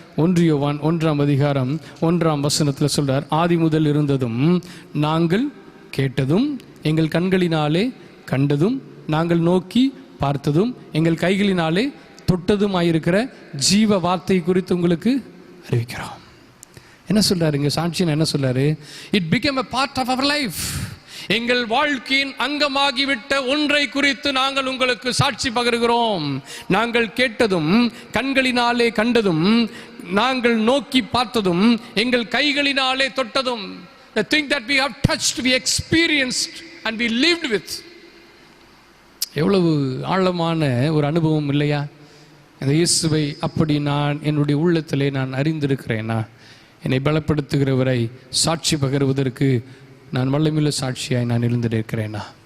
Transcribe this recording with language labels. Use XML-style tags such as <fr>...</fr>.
<ta>1 யோவான் 1ஆம் அதிகாரம் 1ஆம் வசனத்தில் சொல்றார், ஆதி முதல் இருந்ததும் நாங்கள் கேட்டதும் எங்கள் கண்களினாலே கண்டதும் நாங்கள் நோக்கி பார்த்ததும் எங்கள் கைகளினாலே தொட்டதுமாயிருக்கிற ஜீவ வார்த்தை குறித்து உங்களுக்கு அறிவிக்கிறோம். என்ன சொல்றாரு இங்க? சாட்சின்னு என்ன சொல்றாரு?</ta> <en>It became a part of our life.</en> <ta>எங்கள் வாழ்க்கையின் அங்கமாகிவிட்ட ஒன்றை குறித்து நாங்கள் உங்களுக்கு சாட்சி பகர்கிறோம். நாங்கள் கேட்டதும் கண்களினாலே கண்டதும் நாங்கள் நோக்கி பார்த்ததும் எங்கள் கைகளினாலே தொட்டதும்,</ta> <en>the thing that we have touched, we experienced and we lived with.</en> <ta>எவ்வளவு ஆழமான ஒரு அனுபவம் இல்லையா? இந்த இயேசுவை அப்படி நான் என்னுடைய உள்ளத்திலே நான் அறிந்திருக்கிறேனா? என்னை பலப்படுத்துகிறவரை சாட்சி பகருவதற்கு நான் வல்லமையுள்ள சாட்சியாய் நான் இருந்திருக்கிறேனா?</ta>